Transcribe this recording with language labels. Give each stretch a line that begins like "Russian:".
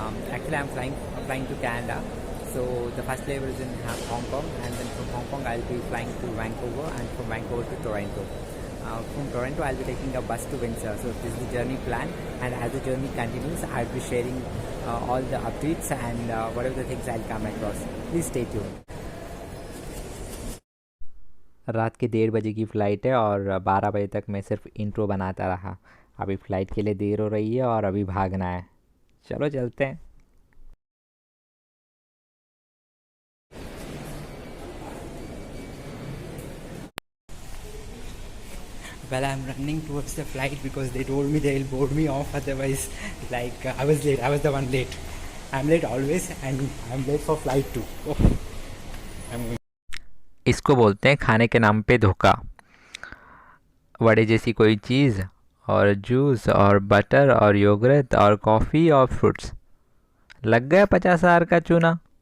English: Actually I am flying to Canada. So the first layer is in Hong Kong, and then from Hong Kong I'll be flying to Vancouver, and from Vancouver to Toronto. From Toronto I'll be taking a bus to Windsor. So this is the journey plan, and as the journey continues I'll be sharing all the updates and whatever the things I'll come across. Please stay tuned.
Hindi: रात के 1:30 बजे की flight है और 12 बजे तक मैं सिर्फ इंट्रो बनाता रहा। अभी फ़्लाइट के लिए देर हो रही है और अभी भागना है। चलो चलते हैं।
English: Well, I'm running towards the flight because they told me they'll board me off, otherwise, I was late. I was the one late. I'm late always, and I'm late for flight too.
Hindi: Oh, इसको बोलते हैं खाने के नाम पे धोखा। वड़े जैसी कोई चीज़ और जूस और बटर और योगर्ट और कॉफ़ी और फ्रूट्स, लग गया 50,000 का चूना।